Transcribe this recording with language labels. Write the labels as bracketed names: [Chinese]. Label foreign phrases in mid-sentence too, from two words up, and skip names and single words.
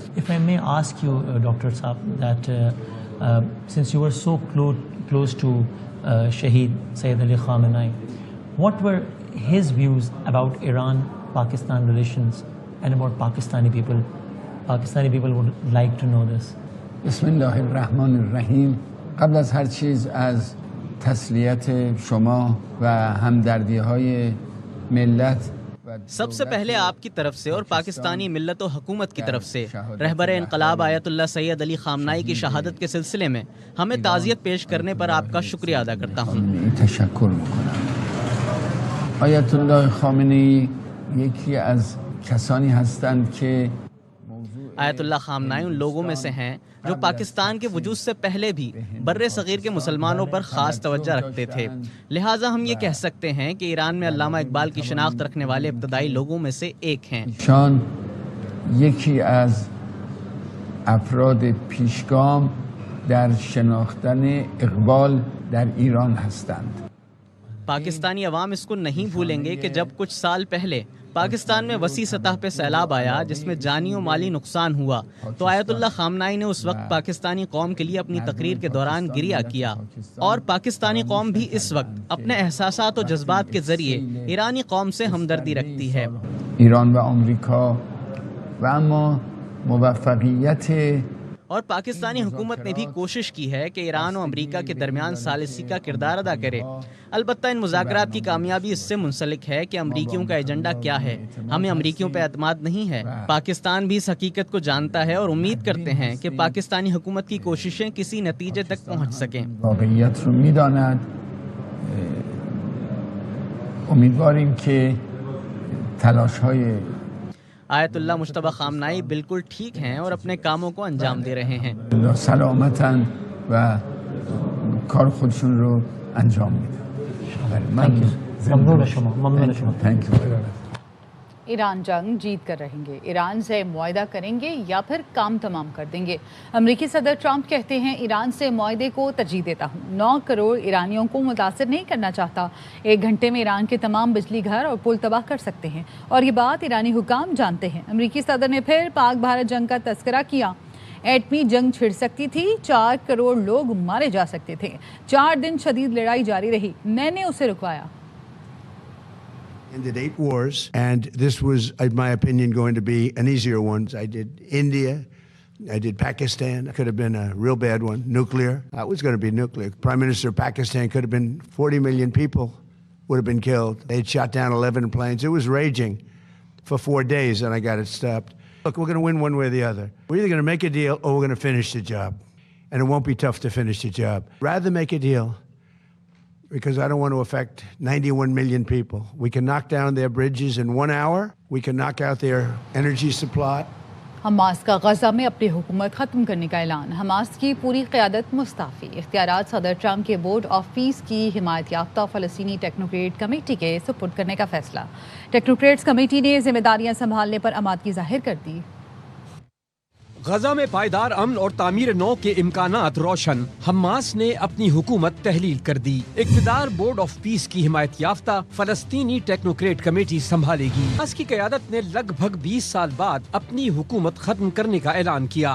[English] If I may ask you Doctor Sahab that since you were so close to Shaheed Syed Ali Khamenei, what were his views about Iran Pakistan relations and about Pakistani people? Pakistani people would like to know this. [Persian] बिस्मिल्लाहिर्रहमानिर्रहीम। قبل از هر چیز از تسلیت شما و همدردی‌های ملت [Urdu] سب سے پہلے آپ کی طرف سے اور پاکستانی ملت اور حکومت کی طرف سے رہبر انقلاب آیت اللہ سید علی خامنہ ای کی شہادت کے سلسلے میں ہمیں تعزیت پیش کرنے پر آپ کا شکریہ ادا کرتا ہوں. [Persian] आयतुल्लाह खामनेई یکی از کسانی هستند که [Urdu] آیت اللہ خامنہ ای ان لوگوں میں سے ہیں جو پاکستان کے وجود سے پہلے بھی برصغیر کے مسلمانوں پر خاص توجہ رکھتے تھے. لہٰذا ہم یہ کہہ سکتے ہیں کہ ایران میں علامہ اقبال کی شناخت رکھنے والے ابتدائی لوگوں میں سے ایک ہیں. [Persian] شان یکی از افراد پیشگام در شناختن اقبال در ایران هستند. [Urdu] پاکستانی عوام اس کو نہیں بھولیں گے کہ جب کچھ سال پہلے پاکستان میں وسیع سطح پہ سیلاب آیا جس میں جانی اور مالی نقصان ہوا تو آیت اللہ خامنہ ای نے اس وقت پاکستانی قوم کے لیے اپنی تقریر کے دوران گریہ کیا اور پاکستانی قوم بھی اس وقت اپنے احساسات اور جذبات کے ذریعے ایرانی قوم سے ہمدردی رکھتی ہے. [Persian] ایران و آمریکا و اما موفقیت [Urdu] اور پاکستانی حکومت نے بھی کوشش کی ہے کہ ایران اور امریکہ کے درمیان ثالثی کا کردار ادا کرے. البتہ ان مذاکرات کی کامیابی اس سے منسلک ہے کہ امریکیوں کا ایجنڈا کیا ہے. ہمیں امریکیوں پر اعتماد نہیں ہے۔ پاکستان بھی اس حقیقت کو جانتا ہے اور امید کرتے ہیں کہ پاکستانی حکومت کی کوششیں کسی نتیجے تک پہنچ سکیں. [Persian] واقعیت رو می‌داند. امیدواریم که تلاش‌های [Urdu] آیت اللہ مجتبیٰ خامنہ ای بالکل ٹھیک ہیں اور اپنے کاموں کو انجام دے رہے ہیں. [Persian] سلامتن و کار خودشون رو انجام میدن. ممنون شما. ممنون شما. [English] Thank you. [Urdu] ایران جنگ جیت کر رہیں گے. ایران سے معاہدہ کریں گے یا پھر کام تمام کر دیں گے. امریکی صدر ٹرمپ کہتے ہیں ایران سے معاہدے کو ترجیح دیتا ہوں. 9 کروڑ ایرانیوں کو متاثر نہیں کرنا چاہتا۔ 1 گھنٹے میں ایران کے تمام بجلی گھر اور پل تباہ کر سکتے ہیں اور یہ بات ایرانی حکام جانتے ہیں. امریکی صدر نے پھر پاک بھارت جنگ کا تذکرہ کیا۔ ایٹمی جنگ چھڑ سکتی تھی، 4 کروڑ لوگ مارے جا سکتے تھے. 4 دن شدید لڑائی جاری رہی، میں نے اسے رکوایا. [English] Ended 8 wars, and this was, in my opinion, going to be an easier one. I did India, I did Pakistan. It could have been a real bad one, nuclear. It was going to be nuclear. Prime Minister of Pakistan could have been 40 million people would have been killed. They'd shot down 11 planes. It was raging for 4 days, and I got it stopped. Look, we're going to win one way or the other. We're either going to make a deal or we're going to finish the job. And it won't be tough to finish the job. Rather make a deal, because I don't want to affect 91 million people. We can knock down their bridges in 1 hour. We can knock out their energy supply. [Urdu] حماس کا غزہ میں اپنی حکومت ختم کرنے کا اعلان. حماس کی پوری قیادت مستعفی۔ اختیارات صدر ٹرمپ کے بورڈ آف پیس کی حمایت یافتہ فلسطینی [English] technocrat committee [Urdu] کے سپرد کرنے کا فیصلہ. [English] technocrats committee [Urdu] نے ذمہ داریاں سنبھالنے پر آمادگی ظاہر کر دی. غزہ میں پائیدار امن اور تعمیر نو کے امکانات روشن، حماس نے اپنی حکومت تحلیل کر دی، اقتدار بورڈ آف پیس کی حمایت یافتہ فلسطینی [English] technocrat committee [Urdu] سنبھالے گی۔ حماس کی قیادت نے لگ بھگ 20 سال بعد اپنی حکومت ختم کرنے کا اعلان کیا۔